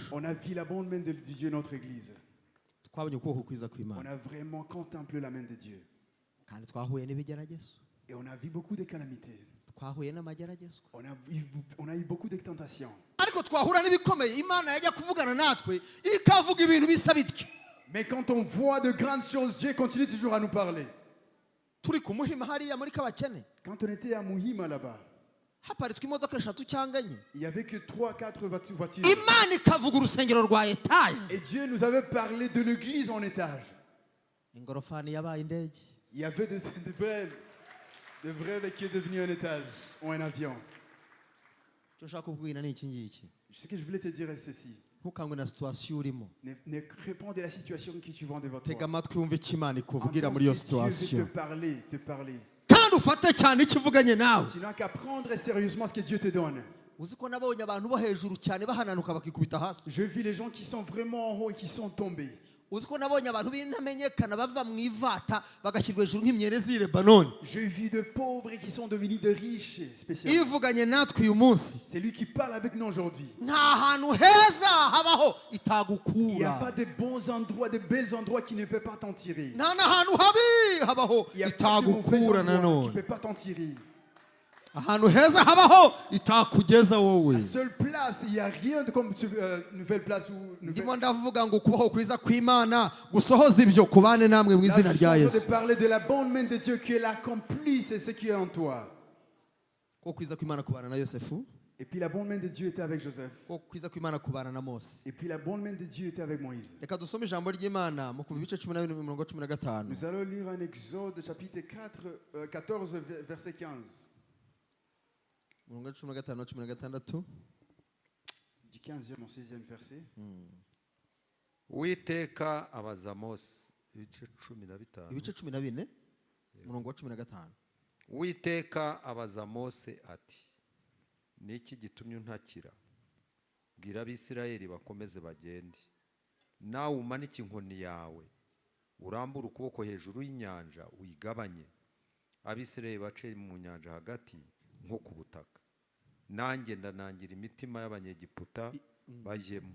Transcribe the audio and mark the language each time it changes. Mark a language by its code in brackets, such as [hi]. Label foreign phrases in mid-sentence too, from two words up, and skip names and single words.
[fr] On a vu la bonne main de Dieu, notre Église. [rw] twabonye ukuboko kwiza [fr] On [rw] kw'Imana [fr] a vraiment contemplé la main de Dieu. [rw] kandi twahuye n'ibigeragezo [fr] Et on a vu beaucoup de calamités. [rw] twahuye n'amageragezo [fr] On a eu beaucoup de tentations. [rw] ariko twahura n'ibikomeye Imana yajya kuvugana natwe ikavuga ibintu bisa bityo [fr] Mais quand on voit de grandes choses, Dieu continue toujours à nous parler. [rw] turi ku Muhima hariya muri Kabakene [fr] Quand on était à Muhima là-bas, [rw] haparitswe imodoka 3 cyangwa 4 [fr] il n'y avait que 3-4 voitures. [rw] Imana ikavuga urusengero rwa etaje [fr] Et Dieu nous avait parlé de l'église en étage. [rw] ingorofani yabaye indege [fr] Il y avait de brèves qui est devenu un étage ou un avion. [rw] icyo nshaka kubwira ni iki ngiki [fr] Ce que je voulais te dire est ceci. [rw] ntukangwe na situation urimo [fr] Ne réponds de la situation que tu vois devant [rw] tega [fr] toi. [rw] amatwi wumve icyo Imana ikuvugira [fr] Entends [rw] muri iyo [fr] ce que Dieu veut situation te parler. [rw] kandi ufate cyane icyo uvuganye nawe [fr] Tu n'as qu'à prendre sérieusement ce que Dieu te donne. [rw] uzi ko nabonye abantu bo hejuru cyane bahananuka bakikubita hasi [fr] Je vis les gens qui sont vraiment en haut et qui sont tombés. [rw] uzi ko nabonye abantu b'intamenyekana bava mu ivata bagashyirwa hejuru nk'imyerezi z'i Lebanoni [fr] Je vis de pauvres qui sont devenus de riches [rw] iyo [fr] spécialement. [rw] uvuganye natwe uyu munsi [fr] C'est lui qui parle avec nous aujourd'hui. [rw] nta hantu heza habaho [fr] Il n'y a [rw] itagukura [fr] pas de bons endroits, de bels endroits qui ne peuvent pas t'en tirer. [rw] nta n'ahantu habi habaho [fr] Il n'y a pas de mauvais [rw] itagukura [fr] endroits qui ne [rw] nanone [fr] peuvent pas t'en tirer. [rw] ahantu heza habaho itakugeza wowe [fr] La seule place, il n'y a rien de comme nouvelle place ou nouvelle. [rw] ndimo ndavuga ngo ukubaho kwiza kw'Imana gusohoza ibyo kubane namwe mu [fr] Là, [rw] izina [fr] je suis [rw] rya [fr] en train [rw] Yesu [fr] de parler de la bonne main de Dieu qui est l'accomplisse et ce qui est en toi. [rw] ko kwiza kw'Imana kubana na Yosefu [fr] Et puis la bonne main de Dieu était avec Joseph. [rw] ko kwiza kw'Imana kubana na Mose [fr] Et puis la bonne main de Dieu était avec Moïse. [rw] reka dusome ijambo ry'Imana mu kuva ibice 12:15 [fr] Nous allons lire un Exode chapitre 14, verset 15. [rw] umurongo wa 15 na 16 [fr] Du 15e au 16e verset. [rw] uwiteka abaza mose ibice 15 ibice 14 umurongo wa 15 uwiteka abaza mose ati niki gitumye untakira bwira abisirayeli bakomeze bagende nawe umanike inkoni yawe urambure ukuboko hejuru y'inyanja uyigabanye abisirayeli bace mu nyanja hagati nko ku butaka nanjye ndanangira imitima y'abanyegiputa bajyemo